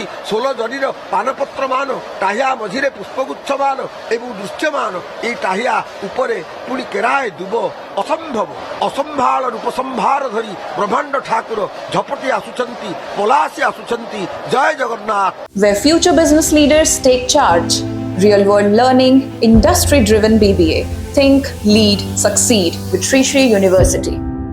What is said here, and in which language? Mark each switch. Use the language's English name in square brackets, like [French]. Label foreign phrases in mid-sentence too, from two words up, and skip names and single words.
[Odia] ଷୋଲ ଜରିର ପାନପତ୍ର ମାନ, ଟାହିଆ ମଝିରେ ପୁଷ୍ପଗୁଚ୍ଛ ମାନ ଏବଂ ଦୃଶ୍ୟମାନ। ଏଇ ଟାହିଆ ଉପରେ ପୁଣି କେରାଏ ଦୁବ। ଅସମ୍ଭବ ଅସମ୍ଭାଳ ରୂପ ସମ୍ଭାର ଧରି ବ୍ରହ୍ମାଣ୍ଡ ଠାକୁର ଝପଟି ଆସୁଛନ୍ତି, ପଲାସି ଆସୁଛନ୍ତି। ଜୟ ଜଗନ୍ନାଥ। [English] Where future business leaders take charge. Real world learning, industry driven BBA. Think, lead, succeed with Sri Sri University.